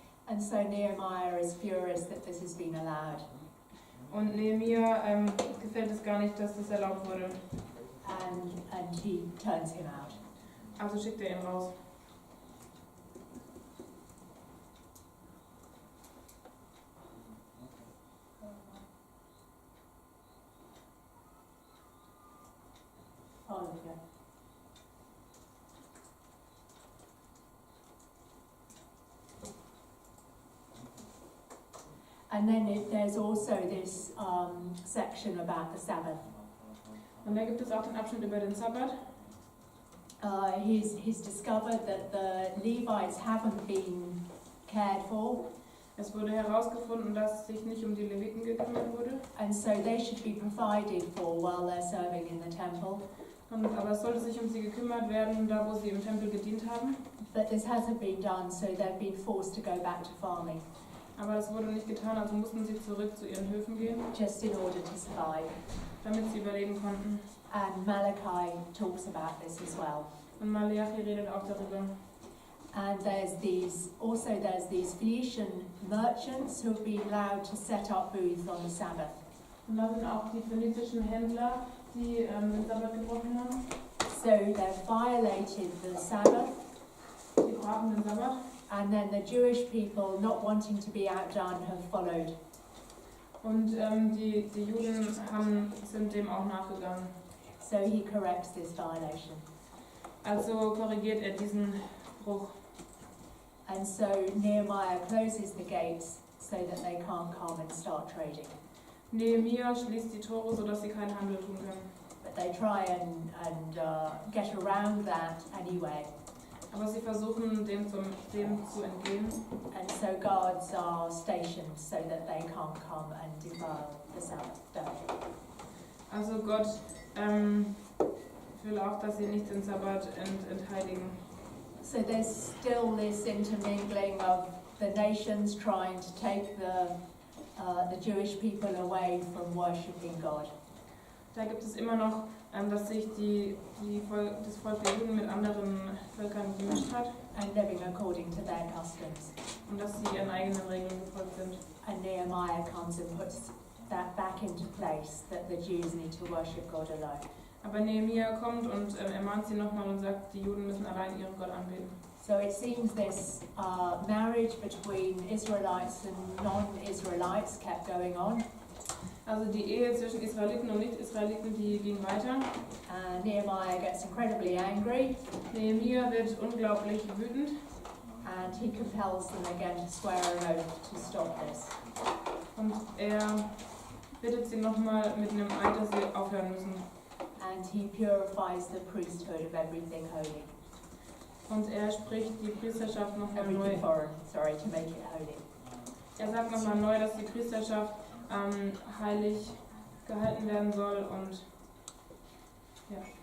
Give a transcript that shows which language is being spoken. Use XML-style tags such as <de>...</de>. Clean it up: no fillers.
<en>And so Nehemiah is furious that this has been allowed.</en> <de>Und Nehemia gefällt es gar nicht, dass das erlaubt wurde.</de> <en>And he turns him out.</en> <de>Also schickt er ihn raus.</de> <en>Oh, okay. And then there's also this section about the Sabbath.</en> <de>Und da gibt es auch den Abschnitt über den Sabbat.</de> <en>He's discovered that the Levites haven't been cared for,</en> <de>Es wurde herausgefunden, dass sich nicht um die Leviten gekümmert wurde.</de> <en>and so they should be provided for while they're serving in the temple.</en> <de>Aber es sollte sich um sie gekümmert werden, da wo sie im Tempel gedient haben.</de> <en>But this hasn't been done, so they've been forced to go back to farming,</en> <de>Aber das wurde nicht getan, also mussten sie zurück zu ihren Höfen gehen,</de> <en>just in order to survive.</en> <de>damit sie überleben konnten.</de> <en>And Malachi talks about this as well.</en> <de>Und Malachi redet auch darüber.</de> <en>And there's these Phoenician merchants who have been allowed to set up booths on the Sabbath.</en> <de>Und da sind auch die phönizischen Händler, die den Sabbat gebrochen haben.</de> <en>So they've violated the Sabbath,</en> <de>Die brachen den Sabbat.</de> <en>and then the Jewish people, not wanting to be outdone, have followed.</en> <de>Und die Juden sind dem auch nachgegangen.</de> <en>So he corrects this violation.</en> <de>Also korrigiert er diesen Bruch.</de> <en>And so Nehemiah closes the gates so that they can't come and start trading.</en> <de>Nehemia schließt die Tore, sodass sie keinen Handel tun können.</de> <en>But they try and get around that anyway.</en> <de>Aber sie versuchen dem zu entgehen.</de> <en>And so guards are stationed so that they can't come and defile the Sabbath day.</en> <de>Also Gott will auch, dass sie nicht den Sabbat entheiligen.</de> <en>So there's still this intermingling of the nations trying to take the Jewish people away from worshipping God.</en> <de>Da gibt es immer noch, dass sich das Volk der Juden mit anderen Völkern gemischt hat</de> <en>And living according to their customs.</en> <de>und dass sie ihren eigenen Regeln gefolgt sind.</de> <en>And Nehemiah comes and puts that back into place, that the Jews need to worship God alone.</en> <de>Aber Nehemia kommt und ermahnt sie nochmal und sagt, die Juden müssen allein ihren Gott anbeten.</de> <en>So it seems this marriage between Israelites and non-Israelites kept going on.</en> <de>Also die Ehe zwischen Israeliten und Nicht-Israeliten, die ging weiter.</de> <en>Nehemiah gets incredibly angry,</en> <de>Nehemia wird unglaublich wütend</de> <en>and he compels them again to swear an oath to stop this.</en> <de>und er bittet sie nochmal mit einem Eid, dass sie aufhören müssen.</de> <en>And he purifies the priesthood of everything holy.</en> <de>Und er spricht die Priesterschaft nochmal neu.</de> <en>Everything foreign, sorry, to make it holy.</en> <de>Er sagt nochmal neu, dass die Priesterschaft heilig gehalten werden soll und ja.</de>